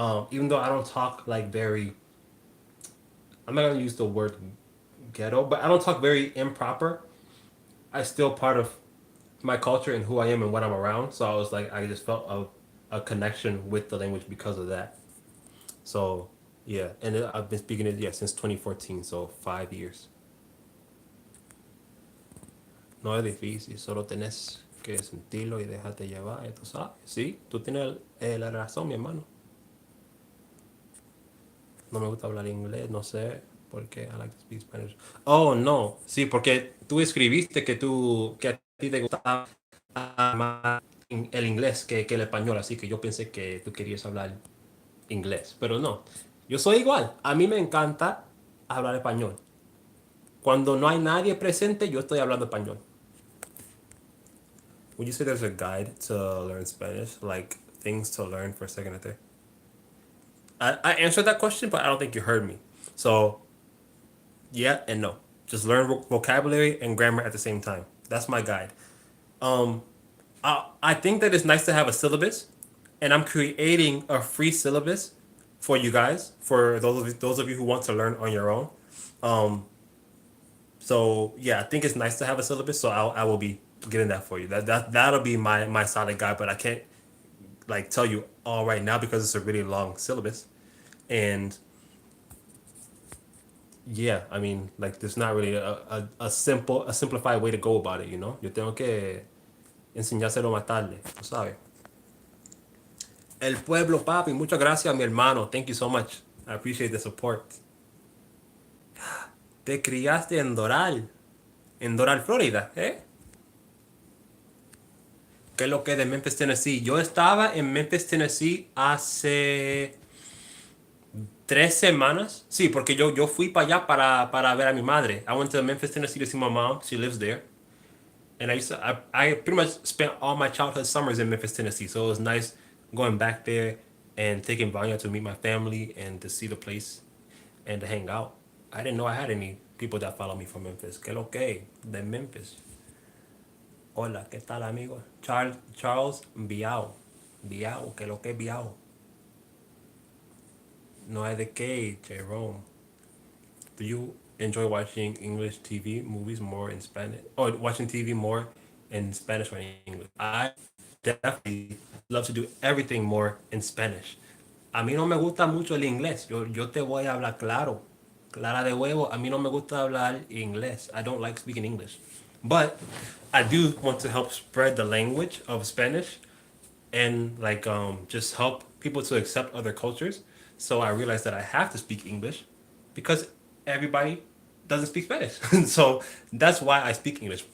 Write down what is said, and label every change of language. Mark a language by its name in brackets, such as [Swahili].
[English] Even though I don't talk like very, I'm not gonna use the word ghetto, but I don't talk very improper. I still part of my culture and who I am and what I'm around. So I was like, I just felt a connection with the language because of that. So yeah, and I've been speaking it since 2014, so 5 years. [Spanish] No es difícil, solo tenés que sentirlo y dejarte llevar, tú sabes. Sí, tú tienes la razón, mi hermano. No me gusta hablar inglés, no sé [English] Porque I like to speak Spanish. Oh, no. [Spanish] Sí, porque tú escribiste que a ti te gustaba más el inglés que el español, así que yo pensé que tú querías hablar inglés, pero no. Yo soy igual. A mí me encanta hablar español. Cuando no hay nadie presente, yo estoy hablando español. [English] Would you say there's a guide to learn Spanish? Like things to learn for second and third? I answered that question, but I don't think you heard me. So, yeah and no. Just learn vocabulary and grammar at the same time. That's my guide. Um, I think that it's nice to have a syllabus, and I'm creating a free syllabus for you guys, for those of you who want to learn on your own. Um, so yeah, I think it's nice to have a syllabus. So I will be getting that for you. That'll be my solid guide, but I can't like tell you all right now because it's a really long syllabus, and yeah, I mean like there's not really a simplified way to go about it. [Spanish] Yo tengo que enseñárselo más tarde, tú sabes. El pueblo, papi. Muchas gracias, mi hermano. [English] Thank you so much. I appreciate the support. [Spanish] Te criaste en Doral, Florida, ¿eh? ¿Qué es lo que es de Memphis, Tennessee? Yo estaba en Memphis, Tennessee hace 3 semanas. Sí, porque yo fui para allá para ver a mi madre. [English] I went to Memphis, Tennessee to see my mom. She lives there. And I pretty much spent all my childhood summers in Memphis, Tennessee. So it was nice going back there and taking Vanya to meet my family and to see the place and to hang out. I didn't know I had any people that follow me from Memphis. [Spanish] Que lo que? De Memphis. Hola, ¿qué tal, amigo? Charles Biao. Biao, que lo que Biao. No hay de qué, Jerome. [English] Do you enjoy watching English TV movies more in Spanish? Or watching TV more in Spanish or in English? I definitely love to do everything more in Spanish. [Spanish] A mí no me gusta mucho el inglés. Yo te voy a hablar claro. Clara de huevo. A mí no me gusta hablar inglés. [English] I don't like speaking English. But I do want to help spread the language of Spanish and like just help people to accept other cultures. So I realized that I have to speak English because everybody doesn't speak Spanish. So that's why I speak English.